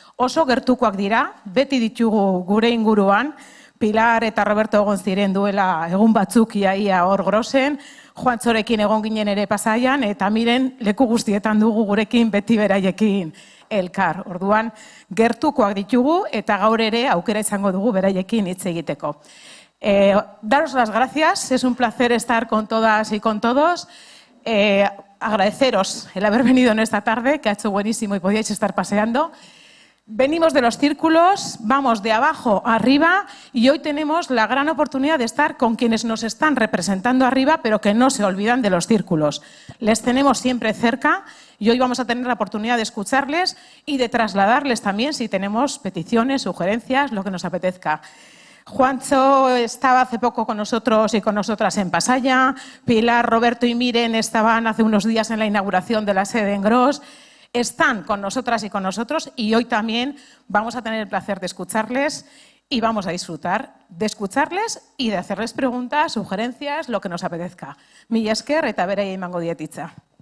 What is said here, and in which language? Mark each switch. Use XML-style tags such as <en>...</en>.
<eu>Oso gertukoak dira, beti ditugu gure inguruan, Pilar eta Roberto egon ziren duela egun batzuk iaia hor grosen, Juantzorekin egon ginen ere Pasaian, eta miren leku guztietan dugu gurekin beti beraiekin elkar. Orduan, gertukoak ditugu eta gaur ere aukera izango dugu beraiekin hitz egiteko.</eu> <es>Daros las gracias, es un placer estar con todas y con todos. Agradeceros el haber venido en esta tarde, que ha hecho buenísimo y podíais estar paseando. Venimos de los círculos, vamos de abajo a arriba y hoy tenemos la gran oportunidad de estar con quienes nos están representando arriba, pero que no se olvidan de los círculos. Les tenemos siempre cerca y hoy vamos a tener la oportunidad de escucharles y de trasladarles también si tenemos peticiones, sugerencias, lo que nos apetezca. Juancho estaba hace poco con nosotros y con nosotras en Pasaya, Pilar, Roberto y Miren estaban hace unos días en la inauguración de la sede en Gros. Están con nosotras y con nosotros y hoy también vamos a tener el placer de escucharles y vamos a disfrutar de escucharles y de hacerles preguntas, sugerencias, lo que nos apetezca.</es> <eu>Mila esker eta beraiei emango diet hitza.</eu>